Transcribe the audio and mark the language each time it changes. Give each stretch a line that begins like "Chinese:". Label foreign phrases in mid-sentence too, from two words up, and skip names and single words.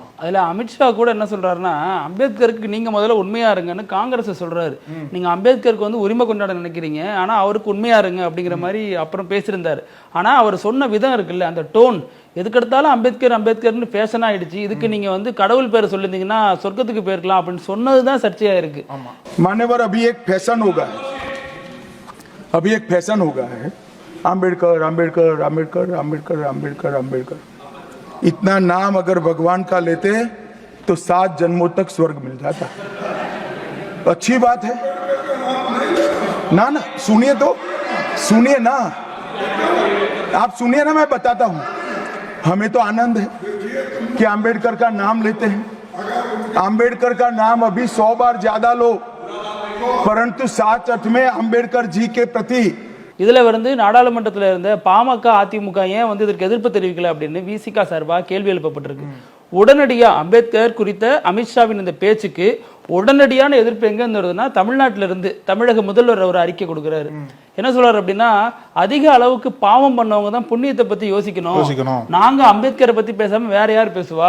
Tamil: அதுல அமித்ஷா கூட என்ன சொல்றாருன்னா, அம்பேத்கருக்கு நீங்க முதல்ல உண்மையா இருங்கன்னு காங்கிரஸ் சொல்றாரு. நீங்க அம்பேத்கருக்கு உரிமை கொண்டாட நினைக்கிறீங்க, ஆனா அவருக்கு உண்மையா இருங்க அப்படிங்கிற மாதிரி அப்புறம் பேசியிருந்தாரு. ஆனா அவர் சொன்ன விதம் இருக்குல்ல, அந்த டோன், எதுக்கெடுத்தாலும் அம்பேத்கர் அம்பேத்கர்னு ஃபேஷன் ஆயிடுச்சு, இதுக்கு நீங்க கடவுள் பேரை சொல்லியிருந்தீங்கன்னா சொர்க்கத்துக்கு போயிருக்கலாம் அப்படின்னு சொன்னதுதான் சர்ச்சையா இருக்கு.
Hindi: मान्यवर अभी एक फैशन होगा है, अभी एक फैशन होगा है, आम्बेडकर आम्बेडकर आम्बेडकर आम्बेडकर आम्बेडकर आम्बेडकर। इतना नाम अगर भगवान का लेते तो 7 जन्मों तक स्वर्ग मिल जाता। अच्छी बात है ना, ना सुनिए तो, सुनिए ना, आप सुनिए ना, मैं बताता हूं। हमें तो आनंद है कि आम्बेडकर का नाम लेते हैं। आम्बेडकर का नाम अभी 100 बार ज्यादा लो, परंतु साच अर्थ में अम्बेडकर जी के प्रति
Tamil: இதுல நாடாளுமன்றத்தில் இருந்த பாமக அதிமுக ஏன் இதற்கு எதிர்ப்பு தெரிவிக்கல அப்படின்னு விசிகா சார்பாக கேள்வி எழுப்பப்பட்டிருக்கு. உடனடியா அம்பேத்கர் குறித்த அமித்ஷாவின் இந்த பேச்சுக்கு உடனடியான எதிர்ப்பு எங்க இருந்ததுன்னா, தமிழ்நாட்டில இருந்து தமிழக முதல்வர் ஒரு அறிக்கை கொடுக்கிறாரு. என்ன சொல்றாரு அப்படின்னா, அதிக அளவுக்கு பாவம் பண்ணவங்க தான் புண்ணியத்தை பத்தி யோசிக்கணும், நாங்க அம்பேத்கரை பத்தி பேசாம வேற யார் பேசுவா?